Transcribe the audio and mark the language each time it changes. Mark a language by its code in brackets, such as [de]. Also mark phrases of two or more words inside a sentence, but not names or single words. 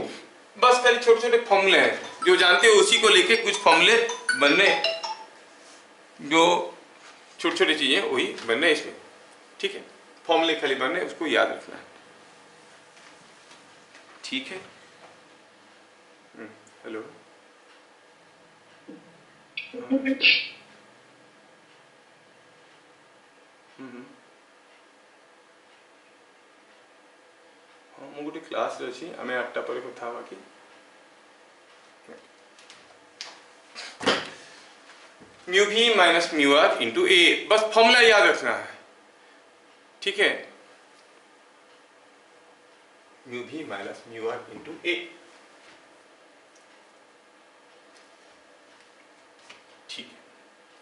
[hi] बस खाली छोटे छोटे फॉर्मूले हैं, जो जानते हो उसी को लेके कुछ फॉर्मूले बनने, जो छोटी छोटी चीजें वही बनने इसमें, ठीक है। फॉर्मूले खाली बनने, उसको याद रखना है, ठीक है। हेलो, [or] ମୁଁ ଗୋଟେ କ୍ଲାସରେ ଅଛି, ଆମେ 8ଟା ପରେ କଥା ହବା କି? [en] mu v minus mu r into a, [hi] बस फॉर्मूला याद रखना है, ठीक है। [en] mu v minus mu r into a, [hi] ठीक है।